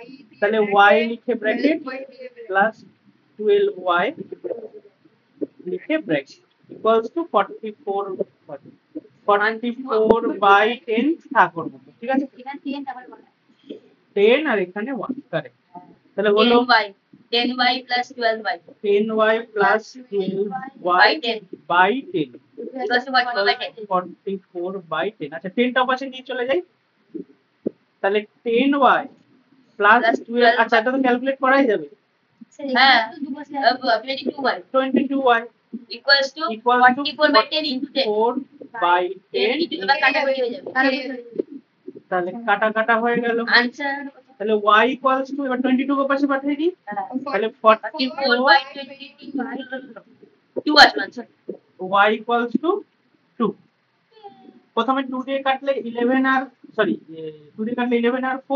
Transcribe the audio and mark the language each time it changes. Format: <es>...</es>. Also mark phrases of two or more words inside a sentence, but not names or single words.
<bn>তাহলে y লিখে</bn> <en>bracket plus 12y</en> <bn>লিখে</bn> <en>bracket equals to 44 by 10</en> <bn>থাকর মতো, ঠিক আছে। এখানে 10 তারপরে বলা 10 আর এখানে 1 কারেক্ট। তাহলে হলো</bn> <en>10y plus 12y 10y plus 12y by 10 by 10 equals to 44 by 10. 44 by 10।</en> <bn>আচ্ছা 10টা পাশে নিয়ে চলে যাই, তাহলে</bn> <en>10y plus Plus 12,</en> <bn>আচ্ছা এটা তো ক্যালকুলেট করাই যাবে। হ্যাঁ 22y</bn> <en>22y equals to equals to 44 by 10 into 10 4 by 10 10 into the</en> <bn>কাটাকাটি হয়ে যাবে তাহলে কাটা কাটা হয়ে গেল।</bn> <en>আনসার</en> <bn>তাহলে</bn> <en>y equals to,</en> <bn>এবার 22 কে পাশে পাঠিয়ে দিই, তাহলে</bn> <en>44 by 22 আসবে আনসার y equals to 2।</en> <bn>প্রথমে 2 দিয়ে কাটলে 11 আর সরি 2 দিয়ে কাটলে 11 আর 4,</bn>